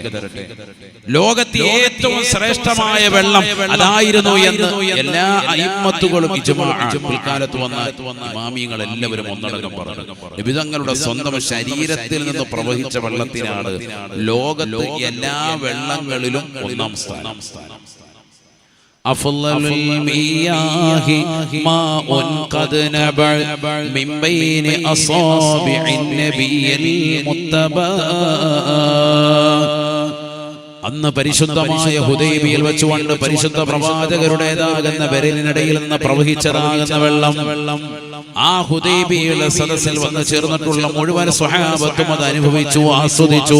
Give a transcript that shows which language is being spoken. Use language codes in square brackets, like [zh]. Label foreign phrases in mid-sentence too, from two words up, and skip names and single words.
[ml] ലോകത്തെ ഏറ്റവും ശ്രേഷ്ഠമായ വെള്ളം അതായിരുന്നു എന്ന് എല്ലാ അയിമ്മത്തുകളും പിൽക്കാലത്ത് വന്ന ഇമാമിയങ്ങൾ എല്ലാവരും ഒന്നടങ്കം പറഞ്ഞു. നബി തങ്ങളുടെ സ്വന്തം ശരീരത്തിൽ നിന്ന് പ്രവഹിച്ച വെള്ളത്തിനാണ് ലോകത്ത് എല്ലാ വെള്ളങ്ങളിലും ഒന്നാം സ്ഥാനം. [ar] أفضل المياه ماء قد نبع من بين أصابع النبي المتبع. [ml] അന്ന് പരിശുദ്ധമായ ഹുദൈബിയിൽ വെച്ചുകൊണ്ട് പരിശുദ്ധ പ്രവാചകരുടേതാകുന്ന വിരലിനിടയിൽ നിന്ന് പ്രവഹിച്ചതാകുന്ന വെള്ളം ആ ഹുദൈബിയുടെ സദസ്സിൽ വന്ന് ചേർന്നിട്ടുള്ള മുഴുവൻ സ്വഹാബത്തും അത് അനുഭവിച്ചു, ആസ്വദിച്ചു.